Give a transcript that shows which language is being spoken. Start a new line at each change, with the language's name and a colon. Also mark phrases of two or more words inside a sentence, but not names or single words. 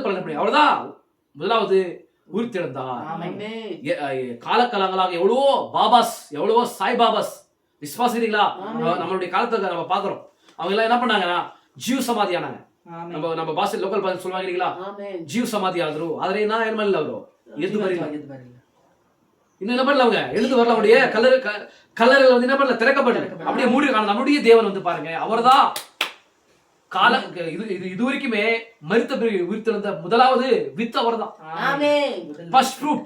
Tamil: பலன் பண்டிகை. அவ்வளவுதான். முதலாவது உயிர்த்தெழுந்தார். ஆமென். காலகாலங்களாக எவ்வளவோ பாபாஸ், எவ்வளவோ சாய் பாபாஸ் விசுவாசிக்கிறீங்களா? நம்மளுடைய காலத்துல நம்ம பாக்குறோம். அவங்க எல்லாம் என்ன பண்ணாங்கன்னா ஜீவ சமாதி ஆனாங்க. ஆமென். நம்ம பாஷை லோக்கல் பாஷை சொல்லுவாங்க இல்லீங்களா? ஜீவ சமாதி ஆதரு
Kannada: ಆದರೆ ನಾ ಏನು ಮಾಡಲ್ಲ ಅವರು ಎದ್ದು ಬರಲಿಲ್ಲ.
Tamil: இன்னும் என்ன பண்ணல? அவங்க எழுந்து வரல. அவருடைய கல்லறைகள் வந்து என்ன பண்ணல? திறக்கப்படல. அப்படியே மூடி. நம்முடைய தேவன் வந்து பாருங்க, அவர்தான் காலம் இது வரைக்குமே மரித்த பிறகு உயிர்த்தெழுந்த முதலாவது வித்து அவர்தான். ஆமென்.
English: first fruit.